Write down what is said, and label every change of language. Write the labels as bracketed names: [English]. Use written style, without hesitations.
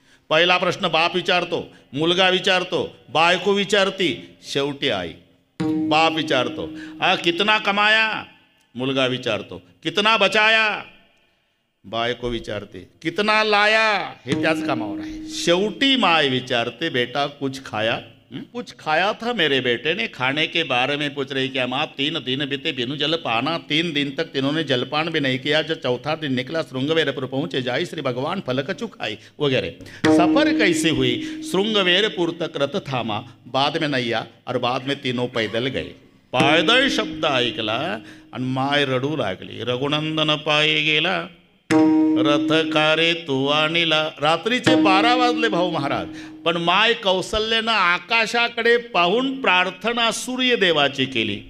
[Marathi] पहिला प्रश्न बाप विचारतो, मुलगा विचारतो, बायको विचारती, शेवटी आई. बाप विचारतो, [Hindi] कितना कमाया, [Marathi] मुलगा विचारतो, [Hindi] कितना बचाया, [Marathi] बायको विचारते, [Hindi] कितना लाया, [Marathi] हे त्याच कामावर आहे. शेवटी माय विचारते, [Hindi] बेटा कुछ खाया. कुछ खाया था मेरे बेटे ने. खाने के बारे में पूछ रही, क्या माँ 3 दिन बीते बिनु जल पाना. 3 दिन तक तीनों ने जलपान भी नहीं किया. जब चौथा दिन निकला श्रृंगवेरपुर पहुँचे, जाई श्री भगवान फलक चुखाई वगैरह. सफ़र कैसी हुई? श्रृंगवेरपुर तक रथ थामा, बाद में नैया और बाद में तीनों पैदल गए. [Marathi] पायदळ शब्द ऐकला आणि माय रडू लागली. रघुनंदन पायी गेला, रथ कारे तू आणिला. रात्रीचे 12 वाजले भाऊ महाराज, पण माय कौसल्यानं आकाशाकडे पाहून प्रार्थना सूर्यदेवाची केली.